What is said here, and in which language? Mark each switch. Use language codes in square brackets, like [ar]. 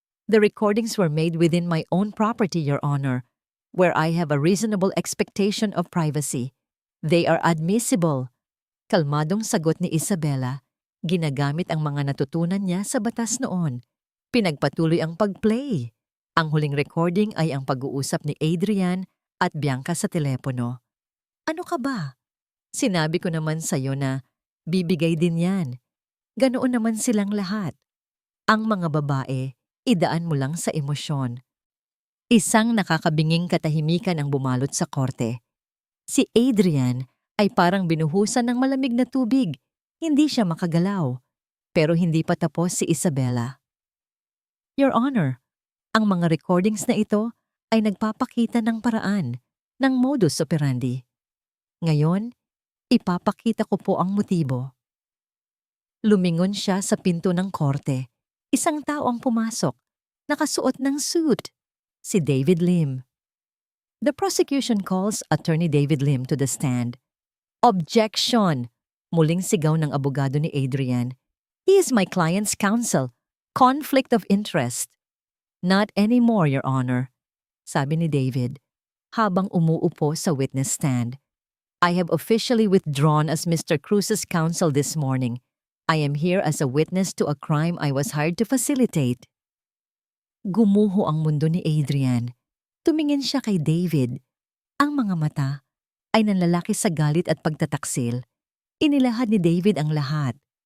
[en] "The recordings were made within my own property, Your Honor, where I have a reasonable expectation of privacy. They are admissible." [tl] Kalmadong sagot ni Isabela, ginagamit ang mga natutunan niya sa batas noon. Pinagpatuloy ang pag-play. Ang huling recording ay ang pag-uusap ni Adrian at Bianca sa telepono. "Ano ka ba? Sinabi ko naman sa'yo na bibigay din yan. Ganoon naman silang lahat. Ang mga babae, idaan mo lang sa emosyon." Isang nakakabinging katahimikan ang bumalot sa korte. Si Adrian ay parang binuhusan ng malamig na tubig. Hindi siya makagalaw. Pero hindi pa tapos si Isabela. "Your Honor, ang mga recordings na ito ay nagpapakita ng paraan, ng modus operandi. Ngayon, ipapakita ko po ang motibo." Lumingon siya sa pinto ng korte. Isang tao ang pumasok, nakasuot ng suit. Si David Lim. [en] The prosecution calls Attorney David Lim to the stand. "Objection!" [tl] Muling sigaw ng abogado ni Adrian. [en] "He is my client's counsel. Conflict of interest." "Not anymore, Your Honor," [tl] sabi ni David, habang umuupo sa witness stand. [en] "I have officially withdrawn as Mr. Cruz's counsel this morning. I am here as a witness to a crime I was hired to facilitate." [tl] Gumuho ang mundo ni Adrian. Tumingin siya kay David. Ang mga mata ay nanlalaki sa galit at pagtataksil. Inilahad ni David ang lahat.